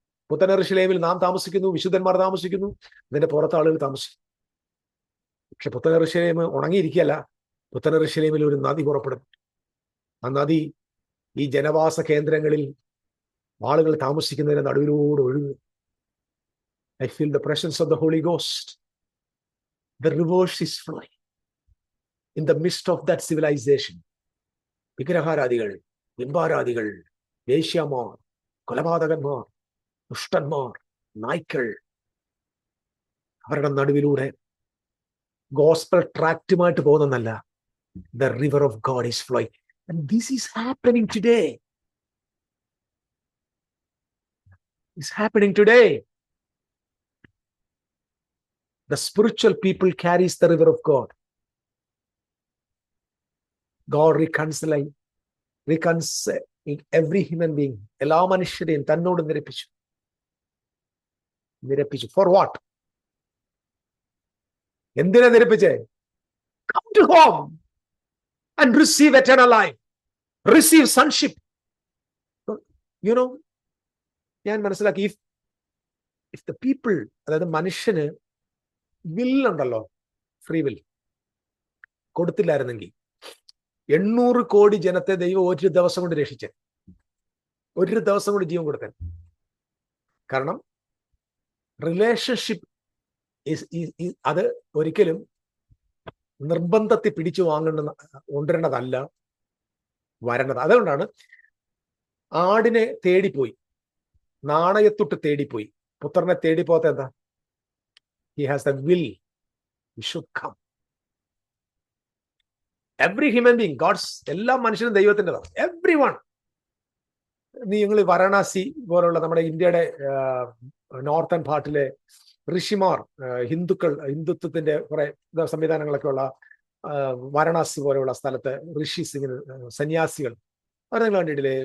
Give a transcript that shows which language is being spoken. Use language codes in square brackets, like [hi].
[ml] പുത്തൻ യെരൂശലേമിൽ നാം താമസിക്കുന്നു, വിശുദ്ധന്മാർ താമസിക്കുന്നു, ഇതിന്റെ പുറത്ത് ആളുകൾ താമസിക്കും. പക്ഷെ പുത്തൻ യെരൂശലേം ഉണങ്ങിയിരിക്കുകയല്ല. പുത്തൻ യെരൂശലേമിൽ ഒരു നദി പുറപ്പെടും. ആ നദി ഈ ജനവാസ കേന്ദ്രങ്ങളിൽ ആളുകൾ താമസിക്കുന്നതിന് നടുവിലൂടെ ഒഴുകും. [en] I feel the presence of the Holy Ghost. The reverse is flowing in the midst of that civilization. [ml] വിഗ്രഹാരാധികൾ, ബിംബാരാധികൾ, വേശ്യമാർ, കൊലപാതകന്മാർ, ദുഷ്ടന്മാർ, നായ്ക്കൾ, അവരുടെ നടുവിലൂടെ gospel ട്രാക്റ്റുമായിട്ട് പോകുന്നല്ല. [en] The river of God is flowing. And this is happening today. It's happening today. The spiritual people carries the river of God. God reconciling every human being. [ml] എല്ലാ മനുഷ്യരെയും തന്നോട് നിരപ്പിച്ചു. [en] For what? [ml] എന്തിനാ നിരപ്പിച്ചേ? [en] Come to home and receive eternal life. Receive sonship. [ml] ഞാൻ മനസ്സിലാക്കി, [en] if the people, [ml] അതായത് മനുഷ്യന് വില്ലുണ്ടല്ലോ, free will കൊടുത്തില്ലായിരുന്നെങ്കിൽ 800 കോടി ജനത്തെ ദൈവം ഒരു ദിവസം കൊണ്ട് രക്ഷിച്ചേ. ഒരു ദിവസം കൊണ്ട് ജീവൻ കൊടുക്കാൻ. കാരണം റിലേഷൻഷിപ്പ് അത് ഒരിക്കലും നിർബന്ധത്തിൽ പിടിച്ചു കൊണ്ടുവരേണ്ടതല്ല, വരേണ്ടത്. അതുകൊണ്ടാണ് ആടിനെ തേടിപ്പോയി, നാണയത്തൊട്ട് തേടിപ്പോയി, പുത്രനെ തേടിപ്പോത്ത എന്താ? [en] He has the will. He should come. Every human being, God's, [ml] എല്ലാ മനുഷ്യനും ദൈവത്തിൻ്റെതാണ്. [en] Everyone. [ml] നിങ്ങൾ വാരണാസി പോലുള്ള നമ്മുടെ ഇന്ത്യയുടെ നോർത്തേൺ പാർട്ടിലെ ഋഷിമാർ, ഹിന്ദുത്വത്തിന്റെ കുറെ സംവിധാനങ്ങളൊക്കെ ഉള്ള വാരണാസി പോലെയുള്ള സ്ഥലത്ത് ഋഷീസ്, ഇങ്ങനെ സന്യാസികൾ, അവരെ നിങ്ങൾ കണ്ടിട്ടില്ലേ?